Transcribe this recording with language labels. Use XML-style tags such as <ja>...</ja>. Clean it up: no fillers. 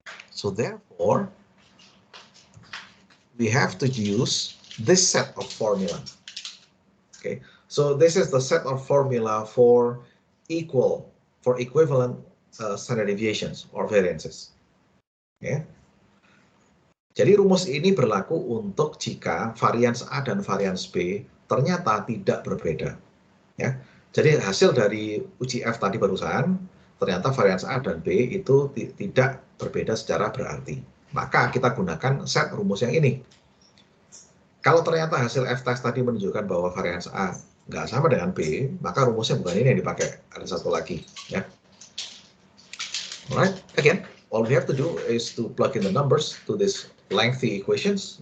<en>So therefore, we have to use this set of formula. Okay, so this is the set of formula for equivalent standard deviations or variances. Okay.</en> <id>Jadi rumus ini berlaku untuk jika varians A dan varians B ternyata tidak berbeda. Ya, jadi hasil dari uji F tadi barusan ternyata varians A dan B itu tidak berbeda secara berarti. Maka kita gunakan set rumus yang ini. Kalau ternyata hasil F test tadi menunjukkan bahwa varians A nggak sama dengan B, maka rumusnya bukan ini yang dipakai. Ada satu lagi, ya.</id> <en>Alright, again, all we have to do is to plug in the numbers to this lengthy equations.</en>